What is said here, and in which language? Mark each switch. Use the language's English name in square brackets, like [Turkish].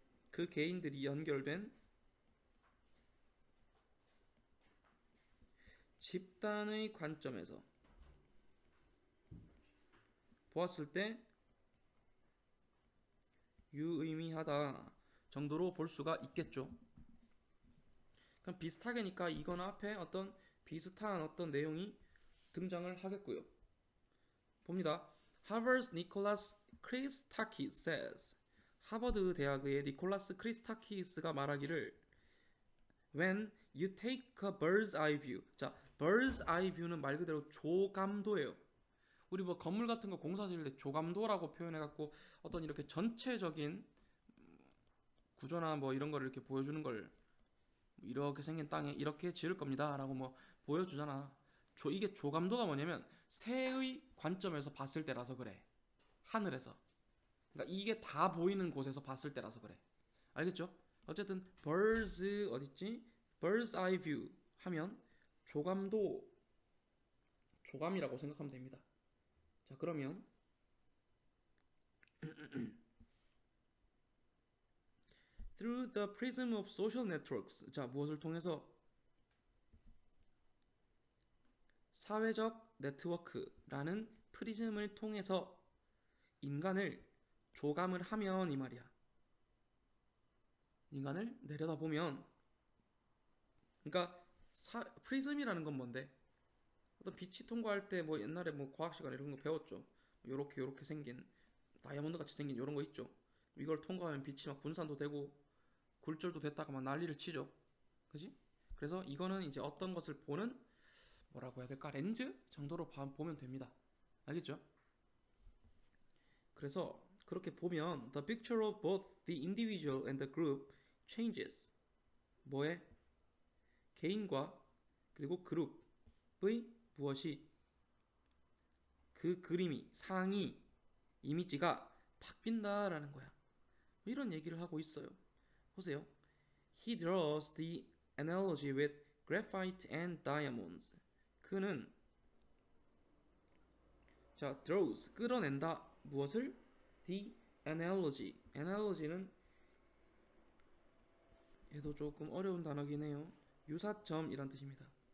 [Korean] 그 개인들이 연결된 집단의 관점에서 보았을 때 유의미하다 정도로 볼 수가 있겠죠. 그럼 비슷하게니까 이건 앞에 어떤 비슷한 어떤 내용이 등장을 하겠고요. 봅니다. [English] Harvard's Nicholas Christakis says [Korean] 하버드 대학의 니콜라스 크리스타키스가 말하기를 [English] When you take a bird's eye view. [Korean] 자, bird's eye view는 말 그대로 조감도예요. 우리 뭐 건물 같은 거 공사 지을 때 조감도라고 표현해갖고 어떤 이렇게 전체적인 구조나 뭐 이런 거를 이렇게 보여주는 걸 이렇게 생긴 땅에 이렇게 지을 겁니다라고 뭐 보여주잖아. 이게 조감도가 뭐냐면 새의 관점에서 봤을 때라서 그래. 하늘에서. 그러니까 이게 다 보이는 곳에서 봤을 때라서 그래. 알겠죠? 어쨌든 birds 어딨지? bird's eye view 하면 조감도 조감이라고 생각하면 됩니다. 자, 그러면 [English] through the prism of social networks. [Korean] 자, 무엇을 통해서? 사회적 네트워크라는 프리즘을 통해서 인간을 조감을 하면 이 말이야. 인간을 내려다보면 그러니까 프리즘이라는 건 뭔데? 어떤 빛이 통과할 때 뭐 옛날에 뭐 과학 시간에 이런 거 배웠죠. 요렇게 생긴 다이아몬드 같이 생긴 요런 거 있죠. 이걸 통과하면 빛이 막 분산도 되고 굴절도 됐다가 막 난리를 치죠. 그지? 그래서 이거는 이제 어떤 것을 보는 뭐라고 해야 될까? 렌즈 정도로 보면 됩니다. 알겠죠? 그래서 그렇게 보면 [English] the picture of both the individual and the group changes. [Korean] 뭐에? 개인과 그리고 그룹의 무엇이 그 그림이 상이 이미지가 바뀐다라는 거야. 이런 얘기를 하고 있어요. 보세요. [English] He draws the analogy with graphite and diamonds. [Korean] 그는 자 draws 끌어낸다 무엇을? [English] The analogy. [Korean] analogy는 얘도 조금 어려운 단어긴 해요. 유사점이란 뜻입니다.